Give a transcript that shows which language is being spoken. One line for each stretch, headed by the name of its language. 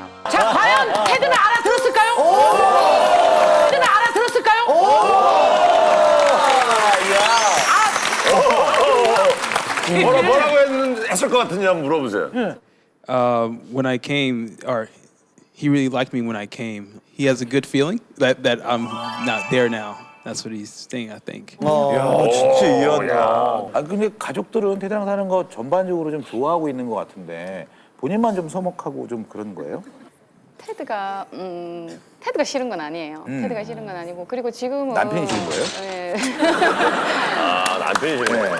Korean: 자, 과연 테드는 알아들었을까요? 테드는 알아들었을까요? 뭐라고 했을 것 같은지 한번 물어보세요.
English: When I came, or he really liked me when I came. He has a good feeling that I'm not there now. That's what he's saying, I think.
Korean: 야, 진짜 이해한다. 아 근데 가족들은 태장 사는 거 전반적으로 좀 좋아하고 있는 것 같은데 본인만 좀 서먹하고 좀 그런 거예요? 테드가 싫은 건 아니에요. 테드가 싫은 건 아니고 그리고 지금은 남편이 싫은 거예요? 네. 아, 남편이 싫네.